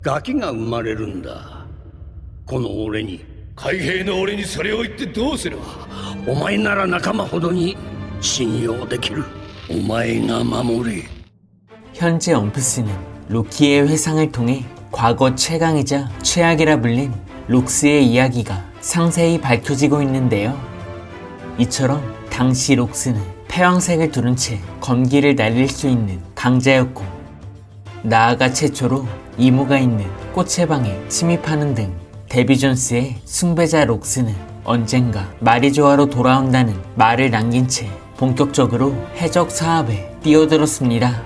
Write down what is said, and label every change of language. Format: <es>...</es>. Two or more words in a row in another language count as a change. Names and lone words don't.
<ja>ガキが生まれるんだ。この俺に。海兵の俺にそれを言ってどうする。お前なら仲間ほどに信用できる。お前が守れ。</ja> <ko>현재 엄프스는 로키의 회상을 통해 과거 최강이자 최악이라 불린 록스의 이야기가 상세히 밝혀지고 있는데요. 이처럼 당시 록스는 패왕색을 두른 채 검기를 날릴 수 있는 강자였고, 나아가 최초로 이모가 있는 꽃의 방에 침입하는 등 데비 존스의 숭배자 록스는 언젠가 마리조아로 돌아온다는 말을 남긴 채 본격적으로 해적 사업에 뛰어들었습니다.</ko>